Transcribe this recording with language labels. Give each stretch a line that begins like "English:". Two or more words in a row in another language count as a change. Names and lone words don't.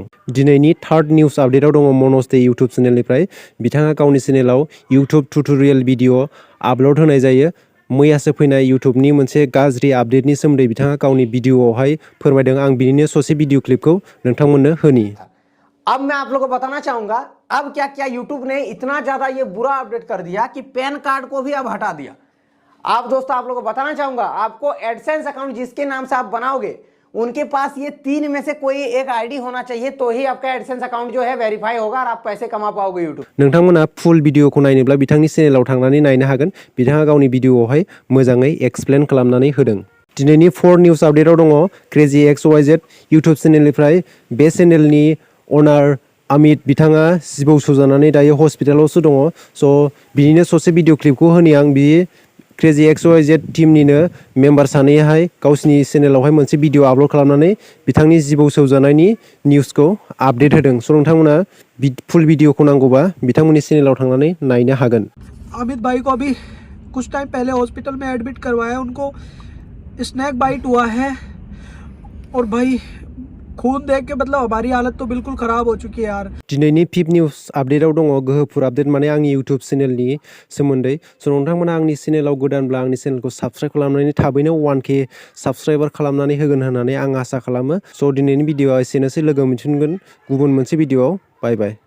Bodo: दिनैनि
English: third news
Bodo: आपडेटआव दङ मनज दे इउट्युब चेनेलनिफ्राय बिथाङा गावनि चेनेलाव
English: YouTube tutorial video
Bodo: आपल'ड होनाय जायो। मैयासो फैनाय इउट्युबनि मोनसे गाज्रि आपडेटनि सोमोन्दै बिथाङा गावनि भिडिअआवहाय फोरमायदों। आं बिनिनो ससे भिडिअ क्लिपखौ नोंथांमोननो होनि।
Hindi: अब मैं आप लोगों को बताना चाहूंगा अब क्या क्या यूट्यूब ने इतना ज्यादा ये बुरा अपडेट कर दिया कि
English: PAN card
Hindi: को भी अब हटा दिया। आप दोस्तों आप लोगों को बताना चाहूंगा आपको
English: AdSense account
Hindi: जिसके नाम से आप बनाओगे उनके पास ये 3 में से कोई एक आईडी होना चाहिए तो ही आपका
English: AdSense account
Hindi: जो है वेरीफाई होगा और आप पैसे कमा पाओगे यूट्यूब।
Bodo: नोंथांमोना फुल भिडिअखौ नायनोब्ला बिथांनि चेनेलाव थांनानै नायनो हागोन। बिथाङा गावनि भिडिअआवहाय मोजाङै एक्सप्लेन खालामनानै होदों। दिनैनि 4 निउस आपडेटआव दङ क्रेजी XYZ इउट्युब चेनेलनिफ्राय बे चेनेलनि अनार अमित बिथाङा जिबौ सौजानानै दायो हस्पिटालावसो दङ। स' बिनिनो ससे भिडिअ क्लिपखौ होनि आं। बि क्रेजी XYZ टीमनिनो मेम्बार सानैहाय गावसिनि चेनेलावहाय मोनसे भिडिअ आपल'ड खालामनानै बिथांनि जिबौ सौजानायनि निउसखौ आपडेट होदों। स' नोंथांमोना फुल भिडिअखौ नांगौबा बिथांमोननि चेनेलाव थांनानै नायनो हागोन।
Hindi: अमित भाई को अभी कुछ टाइम पहले हॉस्पिटल में एडमिट करवाया, उनको
English: snake bite
Hindi: हुआ है और भाई खून देख के मतलब हमारी हालत तो बिल्कुल खराब हो चुकी है यार।
Bodo: दिनैनि 5 निउस आपडेटआव दङ गोहोफोर आपडेट माने आंनि इउट्युब चेनेलनि सोमोन्दै। स' नोंथांमोना आंनि चेनेलाव गोदानब्ला आंनि चेनेलखौ साबस्क्राइब खालामनानै थाबैनो 1K साबस्क्राइबार खालामनानै होगोन होननानै आं आसा खालामो। स' दिनैनि भिडिअआ एसेनोसै। लोगो मोनफिनगोन गुबुन मोनसे भिडिअआव।
English: bye bye.